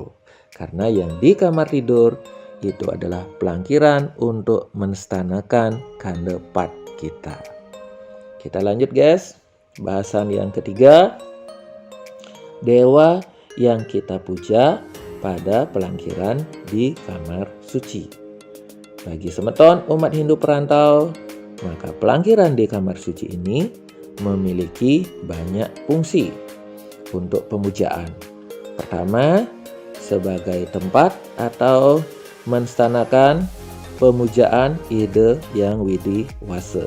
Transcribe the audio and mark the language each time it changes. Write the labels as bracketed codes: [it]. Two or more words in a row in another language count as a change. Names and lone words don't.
[id] Karena yang di kamar tidur itu adalah pelangkiran untuk menstanakan kandepat kita. Kita lanjut guys, bahasan yang ketiga, dewa yang kita puja pada pelangkiran di kamar suci. Bagi semeton umat Hindu perantau, maka pelangkiran di kamar suci ini memiliki banyak fungsi untuk pemujaan. Pertama, sebagai tempat atau menstanakan pemujaan Ida Hyang Widiwasa.